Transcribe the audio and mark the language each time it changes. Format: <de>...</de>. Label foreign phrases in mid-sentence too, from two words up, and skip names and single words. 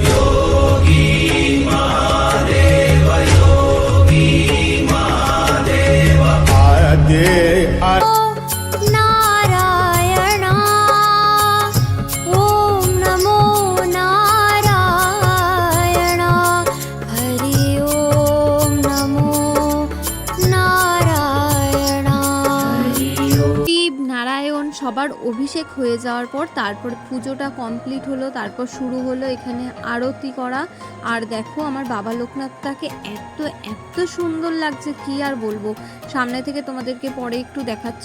<sa>नारायण ओम नमो नारायण हरि ओम नमो नारायण।</sa> <bn>শিব নারায়ণ সবার অভিষেক হয়ে যাওয়ার পর তারপর পুজোটা কমপ্লিট হলো, তারপর শুরু হলো এখানে আরতি করা। আর দেখো আমার বাবা লোকনাথটাকে এত এত সুন্দর লাগছে কি আর বলবো, সামনে থেকে তোমাদেরকে পরে একটু দেখাচ্ছি।</bn>